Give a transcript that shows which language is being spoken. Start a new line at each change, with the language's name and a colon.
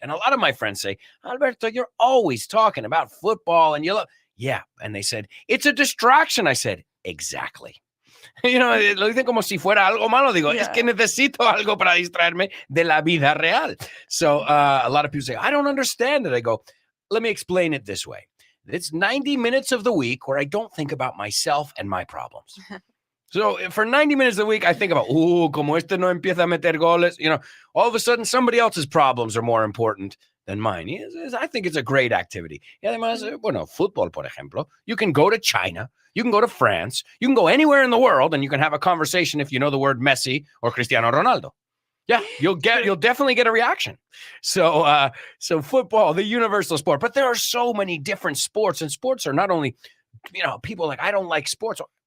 English: And a lot of my friends say, Alberto, you're always talking about football and you love. Yeah. And they said, it's a distraction. I said, exactly.
Spanish: Lo dicen como si fuera algo malo. Digo, es que necesito algo para distraerme de la vida real.
English: So a lot of people say, I don't understand it. I go, let me explain it this way. It's 90 minutes of the week where I don't think about myself and my problems. So for 90 minutes of the week, I think about, como este no empieza a meter goles. All of a sudden, somebody else's problems are more important than mine. I think it's a great activity.
Spanish: Y además, fútbol, por ejemplo.
English: You can go to China. You can go to France. You can go anywhere in the world, and you can have a conversation if you know the word Messi or Cristiano Ronaldo. Yeah, you'll definitely get a reaction. So football, the universal sport, but there are so many different sports, and sports are not only, people like, I don't like sports.